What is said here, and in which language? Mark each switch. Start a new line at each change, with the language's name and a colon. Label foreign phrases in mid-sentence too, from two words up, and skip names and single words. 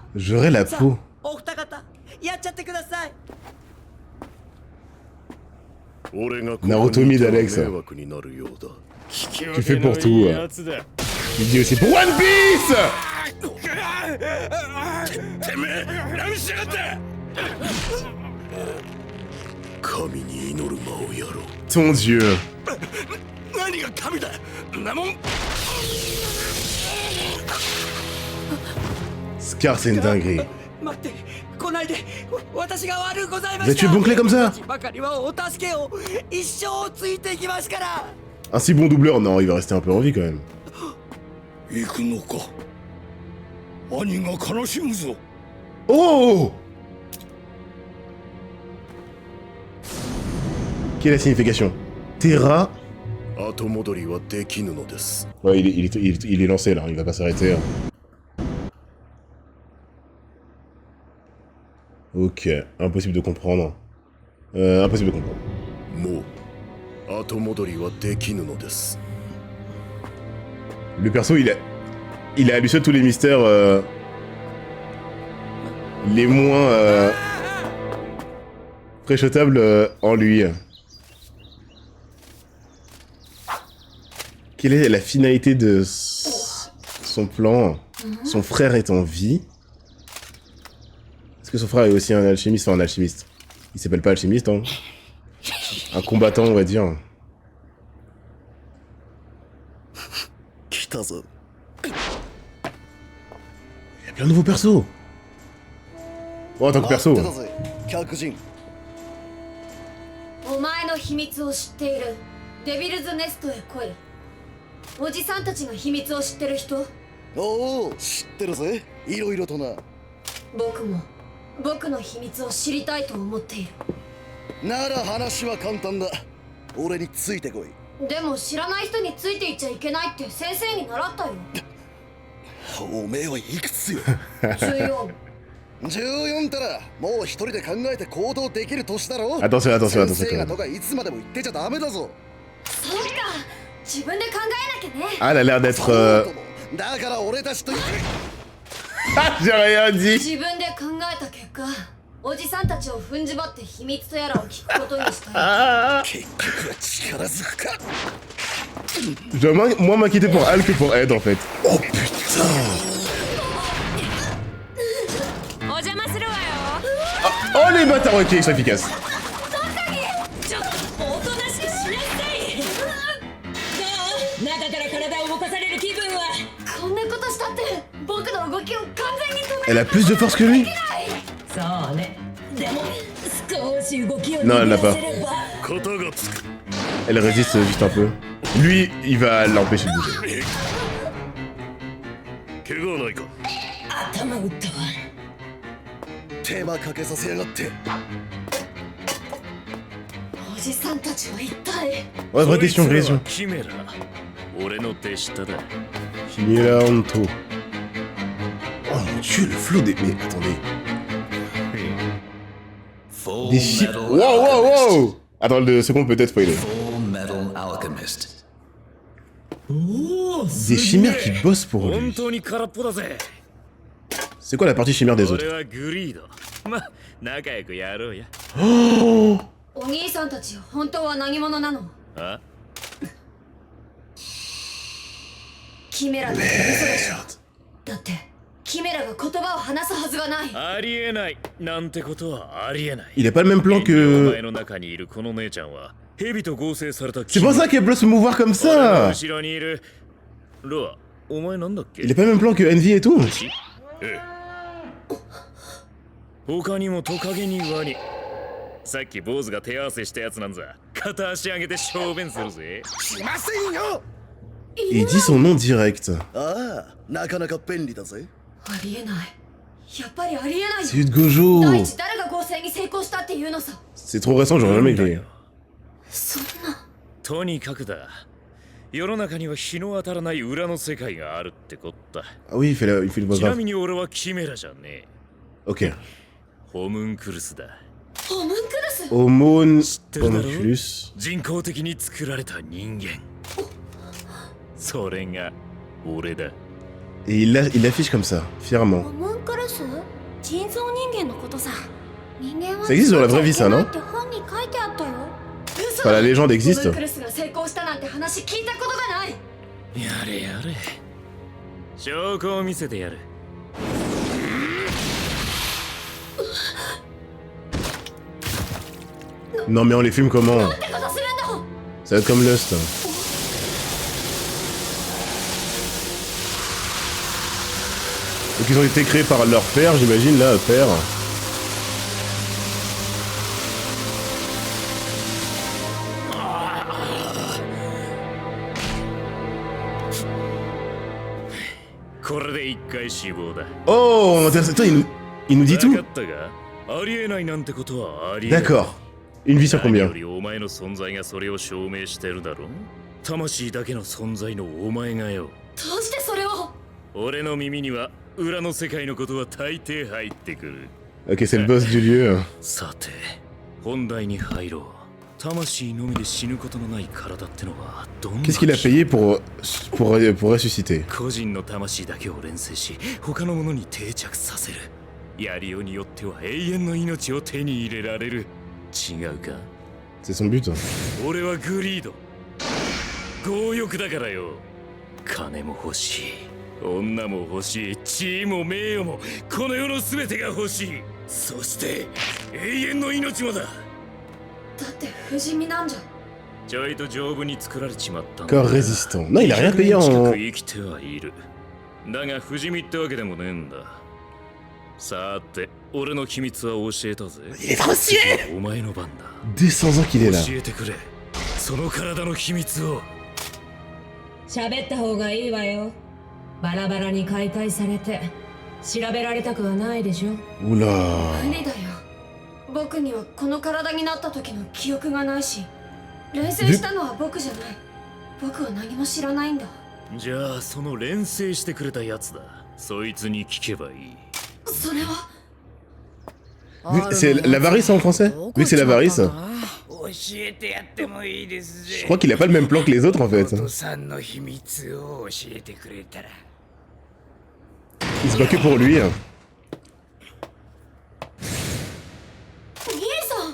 French: J'aurais la
Japanese: さ
French: peau.
Japanese: あお二方やっちゃってください俺がここ Naruto にい mid たら Alex. 迷惑になるようだ
French: Tu fais pour tout.
Japanese: やつだ
French: Il dit aussi pour One Piece!
Japanese: てめえ何しやがって神に祈る間をやろう
French: Ton dieu.
Japanese: 何が神だなもん
French: Scar, c'est une dinguerie.
Japanese: 待って来ないで私が悪うございま
French: Vous
Japanese: し
French: êtes
Japanese: た
French: tué bouclé comme ça?
Japanese: ばかりはお助けを一生ついていきますから
French: Un si bon doubleur, non, il va rester un peu en vie quand même.
Japanese: 行くのか兄が悲しむぞ
French: Oh! Quelle est la signification? Terra.
Japanese: 後戻りはできぬのです
French: Ouais, il est lancé là, il va pas s'arrêter. Ok, impossible de comprendre. Impossible de comprendre.
Japanese: もう後戻りはできぬのです
French: Le perso, il a à lui seul tous les mystères les moins préchotables en lui. Quelle est la finalité de son plan? Son frère est en vie. Est-ce que son frère est aussi un alchimiste? Enfin, un alchimiste. Il s'appelle pas alchimiste, hein. Un combattant, on va dire.
Japanese: 来たぞ
French: Il y a plein de nouveaux persos. Bon, en tant que perso.
Japanese: 客人お前の秘密を知っているデビルズネストへ来いおじさんたちの秘密を知ってる人おお知ってるぜいろいろとな僕も僕の秘密を知りたいと思っているなら話は簡単だ俺についてこいでも知らない人についていっちゃいけないって先生に習ったよおめえはいくつよ 14 14たらもう一人で考えて行動できる年だろ
French: Attention, attention, attention
Japanese: 先生
French: quand
Japanese: が
French: même.
Japanese: とかいつまでも言ってちゃダメだぞそうか自分で考えなきゃね
French: Ah, elle a l'air d'être.
Japanese: そうともだから俺たちと
French: Ah, j'ai rien dit.
Japanese: 自分で考えた結果おじさんたちを踏んじばって秘密とやらを聞くことにしたよ結局は力ずくか
French: Je dois moins m'inquiéter pour Al que pour Ed en fait. Oh putain!
Japanese: お邪魔するわよ
French: Oh les bâtards, ok, ils sont efficaces.
Japanese: ちょっとおとなしくしなさいどう中から体を動かされる気分はこんなこと動きを完全に止め
French: Elle a plus de force que lui?
Japanese: そうねでも少し動きを
French: Non, elle n'a pas.
Japanese: 肩がつく
French: Elle résiste juste un peu. Lui, il va l'empêcher de bouger.
Japanese: 怪我はないか頭打ったわ手間かけさせやがっておじさんたちは一体
French: Ouais, vraie question, vraie question.
Japanese: キメラ俺の手下だ
French: Chimera Honto. Oh mon dieu, le flot des... Mais attendez. Des chiffres... Wow, wow, wow. Attends, le second peut être spoilé. Des chimères qui bossent pour
Japanese: 本
French: lui.
Japanese: 当に空っぽだぜ
French: C'est quoi la partie chimère des
Japanese: 俺
French: autres?
Japanese: はグリードま仲良くやろうやお兄さんたち本当は何者なのあキメラって嘘でしょだってキメラが言葉を話すはずがないありえないなんてことはありえない
French: Il a pas le même plan
Japanese: お
French: que...
Japanese: 前の中にいるこの姉ちゃんは蛇と合成された
French: C'est pour ça qu'elle peut se mouvoir comme
Japanese: 俺の
French: ça.
Japanese: 後ろにいるロアお前なんだっけ
French: Il a pas le même plan que Envy et tout.
Japanese: ええ他にもトカゲにワニさっき坊主が手合わせしたやつなんざ片足上げて小便するぜしませんよ
French: Il dit son nom direct.
Japanese: ああなかなか便利だぜありえないやっぱりありえない
French: C'est de Gojo.
Japanese: 第一誰が合成に成功したっていうのさ
French: C'est trop récent, j'aurais jamais cru.
Japanese: そんなとにかくだ世の中には日の当たらない裏の世界があるってこった
French: Ah oui, il fait le
Japanese: ちな
French: voix
Japanese: みに俺はキメラじゃねえ
French: Ok.
Japanese: ホムンクルスだホムンクルス
French: Homone...
Japanese: てるだろ
French: Homunculus.
Japanese: 人工的に作られた人間それが俺だ
French: Et il l'affiche comme ça, fièrement.
Japanese: ホムンクルス人造人間のことさ人間は
French: Ça existe dans la vraie vie, ça, non?
Japanese: って本に書いてあったよ
French: Enfin, la légende
Japanese: ホ
French: existe.
Japanese: ムンクルスが成功したなんて話聞いたことがないやれやれ証拠を見せてやる
French: Non mais on les filme comment?
Japanese: ってことするんだ
French: Ça va être comme Lust. Donc ils ont été créés par leur père, j'imagine, là, père. Oh, intéressant. Attends, il nous dit tout. D'accord. Une vie sur combien?
Japanese: 魂だけの存在のお前がよどうしてそれを俺の耳には裏の世界のことは大抵入ってくる
French: Ok, c'est le boss du lieu.
Japanese: さて本題に入ろう魂のみで死ぬことのない体ってのはどんな
French: Qu'est-ce qu'il a payé pour ressusciter?
Japanese: 個人の魂だけを錬成し他のものに定着させるやりようによっては永遠の命を手に入れられる違うか
French: C'est son but.
Japanese: 俺はグリード強欲だからよ金も欲しい女も欲しい地位も名誉もこの世の全てが欲しいそして永遠の命もだだって不死身なんじゃちょいと丈夫に作られちまったんだ
French: Corps résistant. Non, il a rien payé en...
Japanese: 生きてはいるだが不死身ってわけでもねえんださて俺の秘密は教えたぜ
French: Il est français!
Japanese: お前の番だ
French: 200 ans qu'il est là.
Japanese: 教えてくれその体の秘密を喋った方がいいわよバラバラに解体されて調べられたくはないでしょ
French: Oula.
Japanese: 無理だよ僕にはこの体になった時の記憶がないし錬成したのは僕じゃない僕は何も知らないんだじゃあその錬成してくれたやつだそいつに聞けばいいそれは
French: C'est l'avarice en français? Vu que c'est l'avarice.
Japanese: 教えてやってもいいですぜ
French: Je crois qu'il a pas le même plan que les autres en fait.
Japanese: お父さんの秘密を教えてくれたら
French: Il se bat que pour lui.
Japanese: 兄さん